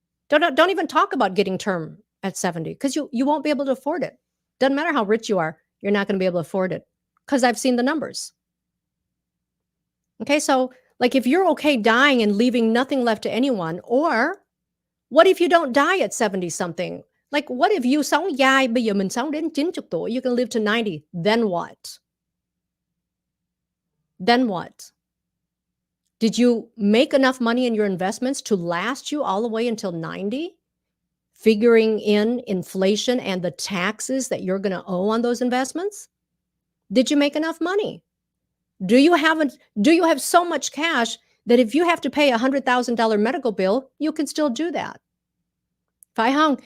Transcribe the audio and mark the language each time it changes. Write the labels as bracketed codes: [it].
[en] Don't even talk about getting term at 70 because you won't be able to afford it. Doesn't matter how rich you are, you're not going to be able to afford it because I've seen the numbers. Okay, so like if you're okay dying and leaving nothing left to anyone, or what if you don't die at 70 something? Like, what if you [vi] sống dài, bây giờ mình sống đến 90 tuổi, [en] you can live to 90, then what? Then what? Did you make enough money in your investments to last you all the way until 90? Figuring in inflation and the taxes that you're going to owe on those investments? Did you make enough money? Do you have so much cash that if you have to pay $100,000 medical bill, you can still do that? [vi] Phải không?